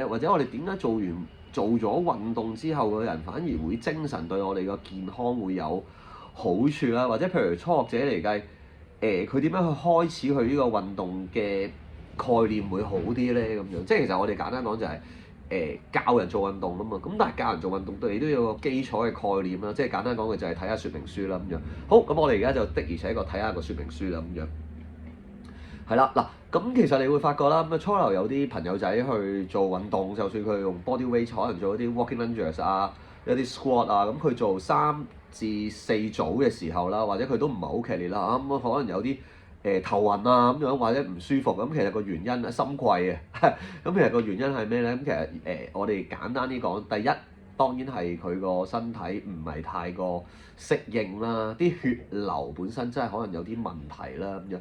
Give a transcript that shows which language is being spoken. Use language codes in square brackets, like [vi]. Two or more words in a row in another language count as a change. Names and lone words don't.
[yue] 或者我哋點解做咗運動之後嘅人反而會精神，對我哋個健康會有好處啦？或者譬如初學者嚟計，佢點樣去開始佢呢個運動嘅概念會好啲咧？咁樣即係其實我哋簡單講就係、教人做運動啊嘛。咁但係教人做運動對你都有個基礎嘅概念啦。即係簡單講嘅就係睇下說明書啦咁樣。好，咁我哋而家就的而且確睇下個說明書啦咁樣。係啦，嗱，咁其實你會發覺啦，咁啊初頭有啲朋友仔去做運動，就算佢用 [en] body weight [yue] 可能做一啲 [en] walking lunges [yue] 啊，一啲 squat 啊，咁佢做3至4組嘅時候啦，或者佢都唔係好劇烈啦，咁可能有啲頭暈啊咁樣，或者唔舒服，咁其實個原因心悸啊，咁其實個原因係咩咧？咁其實我哋簡單啲講，第一當然係佢個身體唔係太過適應啦，啲血流本身真係可能有啲問題啦咁樣。